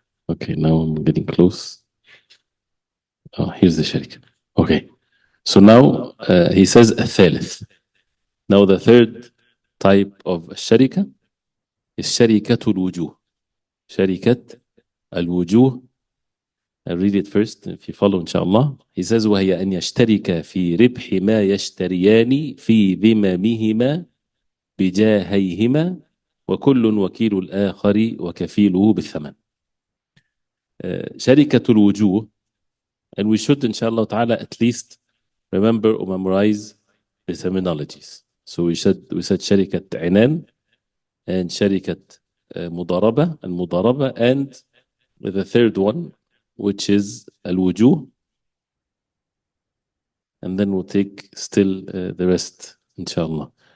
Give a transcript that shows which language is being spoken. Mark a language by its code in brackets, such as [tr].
[en] Okay, now I'm getting close. Oh, here's the Sharika. Okay, so now he says الثالث. Now the third type of Sharika is شركة الوجوه. [ar] شركة الوجوه. [en] I'll read it first if you follow inshallah. He says [ar] وهي أن يشترك في ربح ما يشتريان في ذممهما بجاهيهما وكل وكيل الآخر وكفيله بالثمن. [en] شركة الوجوه, and we should inshallah ta'ala at least remember or memorize the terminologies. So we said شركة عنان and شركة مضاربة المضاربة, and the third one, which is الوجوه, and then we'll take still the rest inshallah.